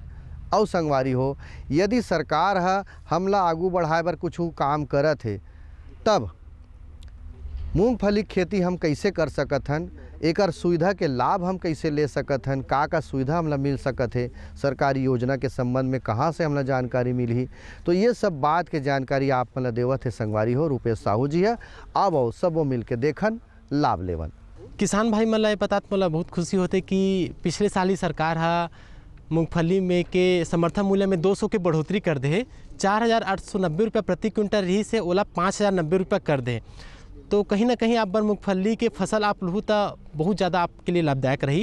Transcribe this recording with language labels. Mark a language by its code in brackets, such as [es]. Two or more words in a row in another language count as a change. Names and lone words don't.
[hne] और संगवारी हो, यदि सरकार हमला आगू बढ़ाए बर कुछ काम करत है तब मूंगफली खेती हम कैसे कर सकत हन, एकर सुविधा के लाभ हम कैसे ले सकत हन, का सुविधा हमला मिल सकत है, सरकारी योजना के संबंध में कहाँ से हमला जानकारी मिलही, तो ये सब बात के जानकारी आप मला देवत है संगवारी हो रूपेश साहू जी है। अब आओ सबो मिल के देखन लाभ लेवन। किसान भाई मला ये बतात मला बहुत खुशी होते कि पिछले साल ही सरकार मूंगफली में के समर्थन मूल्य में 200 के बढ़ोतरी कर दे, 4,890 रुपये प्रति क्विंटल रही से ओला 5,090 रुपये कर दे। तो कहीं ना कहीं आप बर मूंगफली के फसल आप लूँ तो बहुत ज़्यादा आपके लिए लाभदायक रही।